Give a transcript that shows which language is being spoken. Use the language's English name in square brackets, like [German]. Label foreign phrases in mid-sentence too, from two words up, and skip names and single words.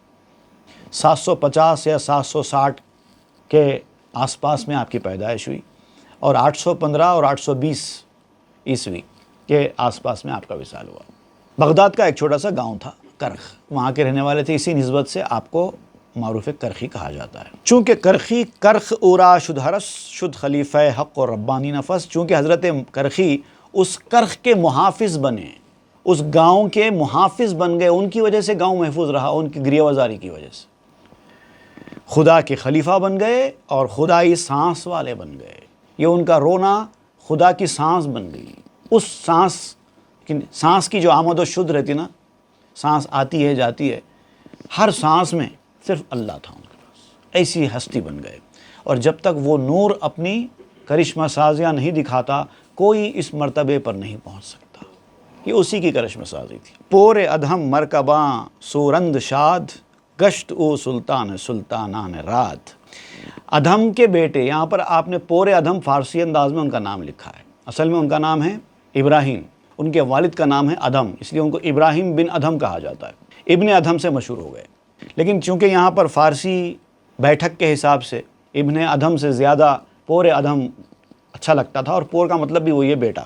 [Urdu] 750 یا 760 کے آس پاس میں آپ کی پیدائش ہوئی، اور 815 اور 820 عیسوی کے آس پاس میں آپ کا وصال ہوا۔ بغداد کا ایک چھوٹا سا گاؤں تھا کرخ، وہاں کے رہنے والے تھے، اسی نسبت سے آپ کو معروف کرخی کہا جاتا ہے۔ [Persian] چونکہ کرخ اورا شد حرس، شد خلیفہ حق و ربانی نفس، [Urdu] چونکہ حضرت کرخی اس کرخ کے محافظ بنے، اس گاؤں کے محافظ بن گئے، ان کی وجہ سے گاؤں محفوظ رہا، ان کی گریہ وزاری کی وجہ سے خدا کے خلیفہ بن گئے اور خدائی سانس والے بن گئے۔ یہ ان کا رونا خدا کی سانس بن گئی۔ اس سانس کی جو آمد و شد رہتی نا، سانس آتی ہے جاتی ہے، ہر سانس میں صرف اللہ تھا ان کے پاس، ایسی ہستی بن گئے۔ اور جب تک وہ نور اپنی کرشمہ سازیاں نہیں دکھاتا، کوئی اس مرتبے پر نہیں پہنچ سکتا۔ یہ اسی کی کرشمہ سازی تھی۔ [Persian] پور ادھم مرکباں سورند شاد، گشت او سلطانان رات۔ [Urdu] ادھم کے بیٹے، یہاں پر آپ نے پور ادھم فارسی انداز میں ان کا نام لکھا ہے، اصل میں ان کا نام ہے ابراہیم، ان کے والد کا نام ہے ادھم، اس لیے ان کو ابراہیم بن ادھم کہا جاتا ہے، ابن ادھم سے مشہور ہو گئے۔ لیکن چونکہ یہاں پر فارسی بیٹھک کے حساب سے ابن ادھم سے زیادہ پور ادھم اچھا لگتا تھا، اور پور کا مطلب بھی وہی ہے بیٹا۔